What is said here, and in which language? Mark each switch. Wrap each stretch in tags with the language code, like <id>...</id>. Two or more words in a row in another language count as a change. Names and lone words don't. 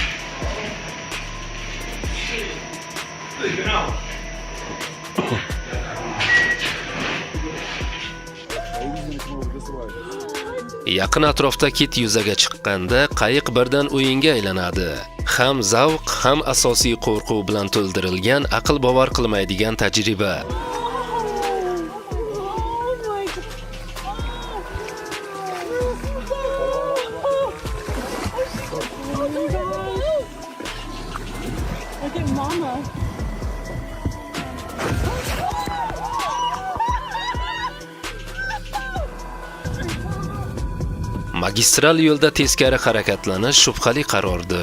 <uz>Yaqin atrofda kit yuzaga chiqqanda qayiq birdan o'yinga aylanadi. Ham zavq, ham asosiy qo'rquv bilan to'ldirilgan, aql bovar qilmaydigan tajriba.</uz> <en>Look at Mama.</en> <uz>Magistral yo'lda teskari harakatlanish shubhali qarordir.</uz>